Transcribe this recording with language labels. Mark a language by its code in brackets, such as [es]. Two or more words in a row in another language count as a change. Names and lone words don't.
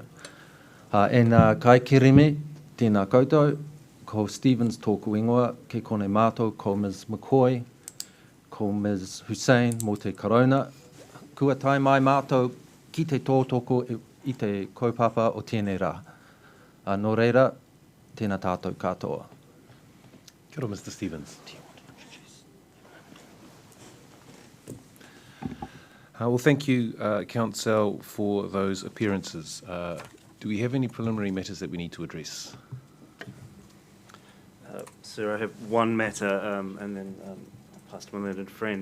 [mi] E nā kai kirime tēnā koutou, ko Stevens tōku ingoa, ke kone mātou, ko Ms McCoy, ko Ms Hussein mō te Corona. Kua tai mai mātou ki te tōtoko I te kaupapa o tēnei rā. Nō reira, tēnā tātou katoa. Kia ora, [en] Mr. Stevens. Well, thank you, Council, for those appearances. Do we have any preliminary matters that we need to address? Sir, I have one matter, and then I'll pass to my learned friend.